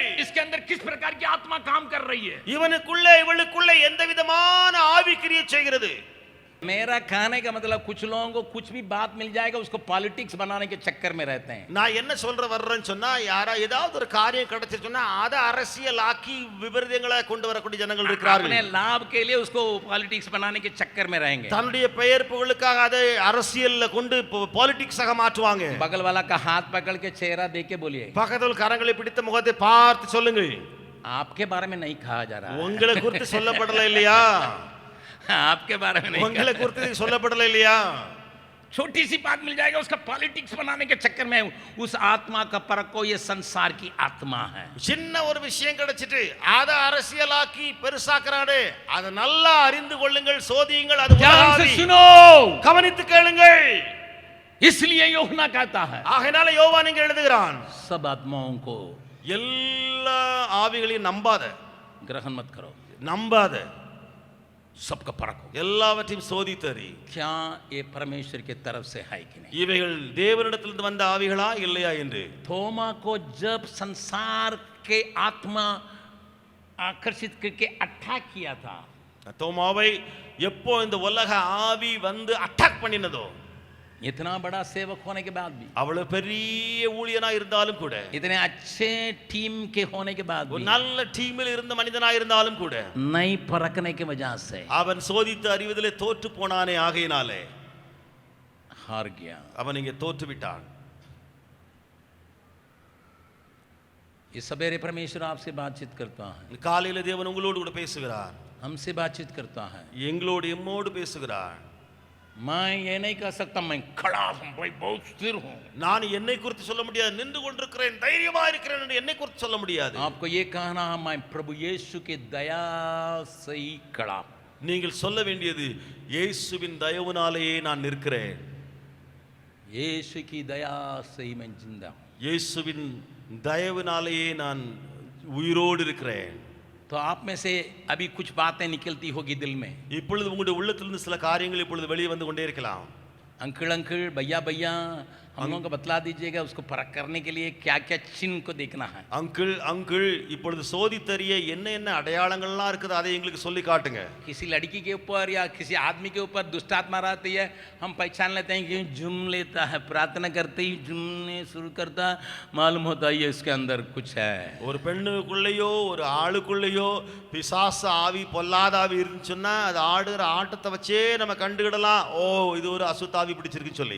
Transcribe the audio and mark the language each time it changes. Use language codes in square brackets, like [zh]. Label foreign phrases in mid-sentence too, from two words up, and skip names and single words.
[hi] इसके अंदर किस प्रकार की आत्मा काम कर रही है, [ta] இவனுக்குள்ளே இவளுக்குள்ளே எந்த விதமான ஆவி கிரியை செய்கிறது. [hi] मेरा कहने का मतलब कुछ लोगों को कुछ भी बात मिल जाएगा उसको पॉलिटिक्स बनाने के चक्कर में रहते हैं. [ta] நான் என்ன சொல்ற வர்றேன்னு சொன்னா யாரா ஏதாவது ஒரு காரியம் கிடைச்சு சொன்னா அதை அரசியலாக்கி விபரீதங்களை கொண்டு வரக்கூடிய ஜனங்கள் இருக்கிறார்கள். [hi] अपने लाभ के लिए उसको पॉलिटिक्स बनाने के चक्कर में रहेंगे. [ta] தன்னுடைய பெயர் புகழுக்காக அதை அரசியல்ல கொண்டு பாலிடிக்ஸாக மாற்றுவாங்க. [hi] बगल वाला का हाथ पकड़ के चेहरा देख के बोलिए, [ta] பக்கத்தில் கரங்களை பிடித்த முகத்தை பார்த்து சொல்லுங்கள், [hi] आपके बारे में नहीं कहा जा रहा है. [ta] உங்களை குறித்து சொல்லப்படல இல்லையா? [hi] आपके बारे में नहीं. [ta] உங்களை குறித்து சொல்லப்படல இல்லையா? [hi] छोटी सी बात मिल जाएगा उसका पॉलिटिक्स बनाने के चक्कर में उस आत्मा का परखो, ये संसार की आत्मा है. [ta] சின்ன ஒரு விஷயம் கிடைச்சிட்டு அதை அரசியலாக்கி பெருசாக்குறானே, அதை நல்லா அறிந்து கொள்ளுங்கள், சோதியுங்கள். அது [hi] ध्यान से [ta] உலகாவி. [hi] सुनो, [ta] கவனித்து கேளுங்கள். [hi] इसलिए यूहन्ना कहता है [ta] ஆகையால யோவான் இங்க எழுதுகிறான், [hi] सब आत्माओं को [ta] எல்லா ஆவிகளையும் நம்பாத, [hi] ग्रहण मत करो, [ta] நம்பாத, [hi] सबका परखो. [ta] எல்லாவற்றையும் சோதித்தறி. [hi] क्या ये परमेश्वर की तरफ से है कि नहीं. [ta] இவைகள் தேவனிடத்திலிருந்து வந்த ஆவிகளா இல்லையா என்று. [hi] थोमा को जब संसार के आत्मा आकर्षित करके अटैक किया था, [ta] தோமாவை எப்போ இந்த உலக ஆவி வந்து அட்டாக் பண்ணினதோ, [hi] इतना बड़ा सेवक होने के बाद भी, [ta] அவ்வளவு பெரிய ஊழியனா இருந்தாலும் கூட, [hi] इतने अच्छे टीम के होने के बाद [ta] ஒரு [hi] भी, [ta] நல்ல டீமில் இருந்த மனிதனா இருந்தாலும் கூட, [hi] नहीं परखने की वजह से [ta] அவன் சோதித்து அறிவதிலே தோற்று போனானே, ஆகையினாலே [hi] हार गया. [ta] அவன் இங்கே தோற்று விட்டான். [hi] इस सवेरे परमेश्वर आपसे बातचीत करता है, [ta] காலையில தேவன் உங்களோடு கூட பேசுகிறார், [hi] हमसे बातचीत करता है. [ta] எங்களோடு எம்மோடு பேசுகிறார். [hi] मैं ये नहीं कह सकता मैं खड़ा हूं भाई, बहुत स्थिर हूं. [ta] நான் என்னை குறித்து சொல்ல முடியாது, நின்று கொண்டிருக்கிறேன், தைரியமா இருக்கிறேன் என்று என்னை குறித்து சொல்ல முடியாது. [hi] आपको ये कहना है मैं प्रभु यीशु की दया से ही खड़ा हूं. [ta] நீங்கள் சொல்ல வேண்டியது இயேசுவின் தயவுனாலேயே நான் நிற்கிறேன், [hi] यीशु की दया से ही मैं जिंदा हूं. [ta] இயேசுவின் தயவுனாலேயே நான் உயிரோடு இருக்கிறேன். [hi] तो आप में से अभी कुछ बातें निकलती होगी दिल में, [ta] இப்பொழுது உங்களுடைய உள்ளத்திலிருந்து சில காரியங்கள் இப்பொழுது வெளியே வந்து கொண்டே இருக்கலாம். [hi] अंकल अंकल भैया भैया हम लोगों को बतला दीजिएगा उसको परख करने के लिए क्या क्या चिन्ह को देखना है. [ta] அங்கிள் அங்கிள் இப்பொழுது சோதித்தறிய என்ன என்ன அடையாளங்கள்லாம் இருக்குது அதை எங்களுக்கு சொல்லி காட்டுங்க. [hi] किसी लड़की के ऊपर या किसी आदमी के ऊपर दुष्ट आत्मा रहती है, हम पहचान लेते हैं कि झूम लेता है, प्रार्थना करते ही झूमने शुरू करता, मालूम होता है ये इसके अंदर कुछ है. [ta] ஒரு பெண்ணுக்குள்ளேயோ ஒரு ஆளுக்குள்ளேயோ பிசாச ஆவி பொல்லாத ஆவி இருந்துச்சுன்னா அது ஆடுகிற ஆட்டத்தை வச்சே நம்ம கண்டுகிடலாம், ஓ இது ஒரு அசுத்தாவி பிடிச்சிருக்குன்னு சொல்லி.